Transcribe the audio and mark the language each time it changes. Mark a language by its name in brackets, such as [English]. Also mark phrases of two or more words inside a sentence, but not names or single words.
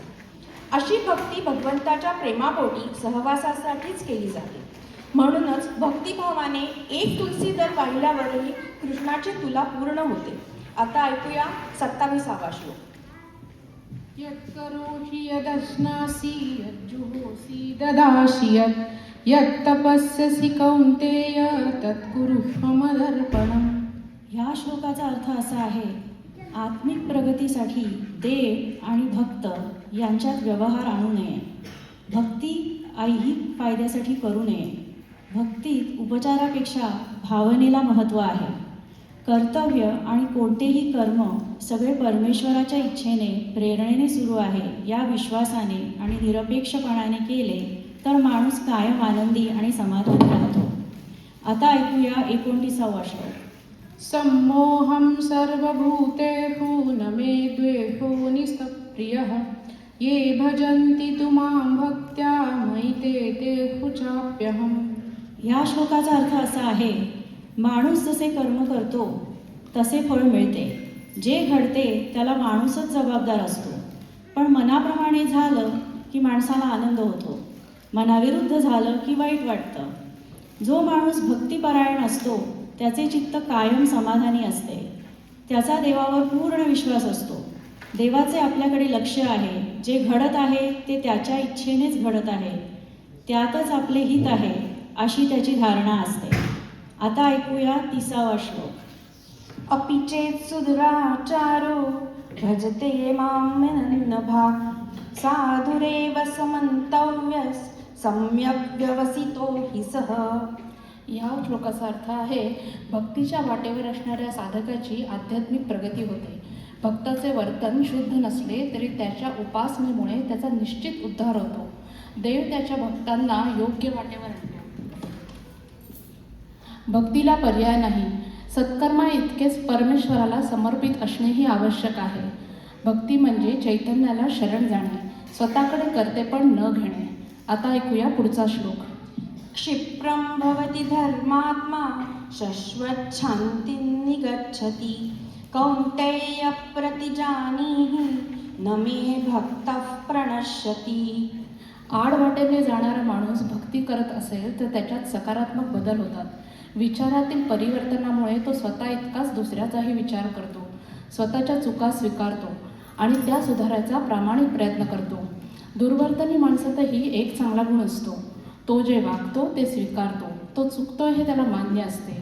[Marathi] अशी भक्ती भगवंताच्या प्रेमापोटी सहवासासाठीच केली जाते. म्हणूनच भक्तिभावाने एक तुलसी दल वाहिल्यावरही कृष्णाची तुला पूर्ण होते. आता ऐकूया 27वा श्लोक. [Sanskrit] यत्करोषि यदश्नासि यज्जुहोसि ददासि यत्तपस्यसि कौन्तेय तत्कुरुष्व मदर्पणम्. [Marathi] ह्या श्लोकाचा अर्थ असा आहे, आत्मिक प्रगतीसाठी देव आणि भक्त यांच्यात व्यवहार आणू नये. भक्ती ऐहिक फायद्यासाठी करू नये. भक्तीत उपचारापेक्षा भावनेला महत्त्व आहे. कर्तव्य आणि कोणतेही कर्म सगळे परमेश्वराच्या इच्छेने, प्रेरणेने सुरू आहे या विश्वासाने आणि निरपेक्षपणाने केले तर माणूस कायम आनंदी आणि समाधानी राहतो. आता ऐकूया 29वा श्लोक. [Sanskrit] सम्मोहं सर्वभूतेषु न मे द्वेषो निस्तप्रियः ये भजन्ति तु मां भक्त्या मयि ते तेषु चाप्यहम्. [Marathi] या श्लोकाचा अर्थ असा आहे, माणूस जसे कर्म करतो तसे फळ मिळते. जे घडते त्याला माणूसच जबाबदार असतो. पण मनाप्रमाणे झालं की माणसाला आनंद होतो, मनाविरुद्ध झालं की वाईट वाटतं. जो माणूस भक्तिपरायण असतो त्याचे चित्त कायम समाधानी असते. त्याचा देवावर पूर्ण विश्वास असतो. देवाचे आपल्याकडे लक्ष आहे. जे घडत आहे ते त्याच्या इच्छेनेच घडत आहे. त्यातच आपले हित आहे अशी त्याची धारणा असते. आता ऐकूया 30वा श्लोक. [Sanskrit] अपि चेत् सुदुराचारो भजते मां भाग साधुरेव समन्तव्यस् सम्यक् व्यवसितो हि सः. [Marathi] या श्लोकाचा अर्थ आहे, भक्तीच्या वाटेवर असणाऱ्या साधकाची आध्यात्मिक प्रगती होते. भक्ताचे वर्तन शुद्ध नसले तरी त्याच्या उपासनेमुळे त्याचा निश्चित उद्धार होतो. देव त्याच्या भक्तांना योग्य वाटेवर आणतो. भक्तीला पर्याय नाही. सत्कर्मा इतकेच परमेश्वराला समर्पित असणेही आवश्यक आहे. भक्ती म्हणजे चैतन्याला शरण जाणे, स्वतःकडे कर्तेपण न घेणे. आता ऐकूया पुढचा श्लोक. [Sanskrit] क्षिप्रं भवति धर्मात्मा शश्वच्छान्तिं निगच्छति कौन्तेय प्रतिजानीहि न मे भक्तः प्रणश्यति. [Marathi] आडवाटेने जाणारा माणूस भक्ती करत असेल तर त्याच्यात सकारात्मक बदल होतात. विचारातील परिवर्तनामुळे तो स्वतः इतकाच दुसऱ्याचाही विचार करतो, स्वतःच्या चुका स्वीकारतो आणि त्या सुधारायचा प्रामाणिक प्रयत्न करतो. दुर्वर्तनी माणसातही एक चांगला गुण असतो. तो जे वागतो ते स्वीकारतो, तो चुकतोय हे त्याला मान्य असते.